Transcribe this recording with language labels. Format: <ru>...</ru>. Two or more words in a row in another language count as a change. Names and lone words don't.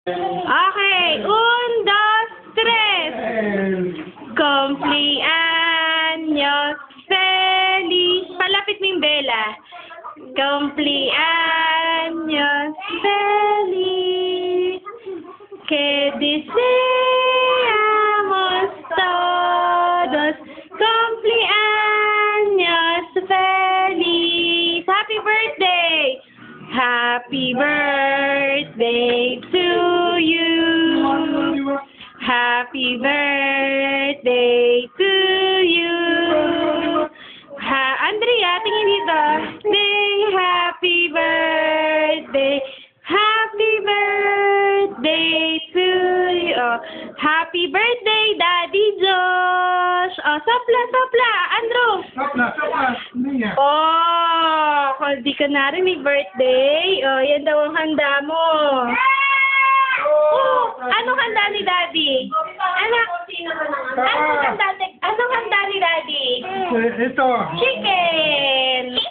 <es>Okay, un, dos, tres. Cumpleaños feliz.</es> <tl>Palapit mo yung bela.</tl> <es>Cumpleaños feliz. Que deseamos todos. Cumpleaños feliz.</es> <en>Happy birthday. Happy birthday to you. Happy birthday to you.</en> <tl>Andrea, tingin dito.</tl> <en>Say happy birthday. Happy birthday to you. Oh, happy birthday, Daddy Josh.</en> <es>Oh, sopla, sopla. Andrew. Sopla, sopla.</es> <tl>Niya. Oh, kung di ka narinig birthday, oh, yan daw ang handa mo. Oh, anong handa ni Daddy? Anong handa ni Daddy? Ito. Chicken.</tl>